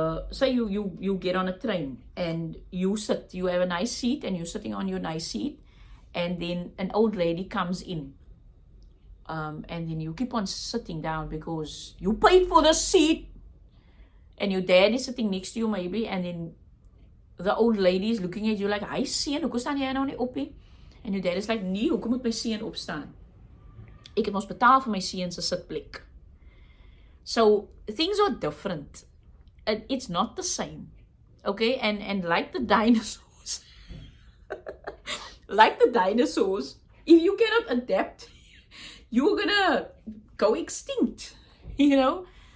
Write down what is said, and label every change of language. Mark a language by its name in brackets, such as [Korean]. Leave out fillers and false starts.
[English] say you get on a train and you have a nice seat and you're sitting on your nice seat, and then an old lady comes in, and then you keep on sitting down because you paid for the seat, and your dad is sitting next to you maybe, and then the old lady is looking at you like, [Afrikaans] "Hy seun, hoekom staan jy nou nie op nie?" [English] And your dad is like, [Afrikaans] "Nee, hoekom moet my seun opstaan? Ek het mos betaal vir my seun se sitplek." [English] So things are different. It's not the same, okay? And like the dinosaurs, if you cannot adapt, you're gonna go extinct, you know.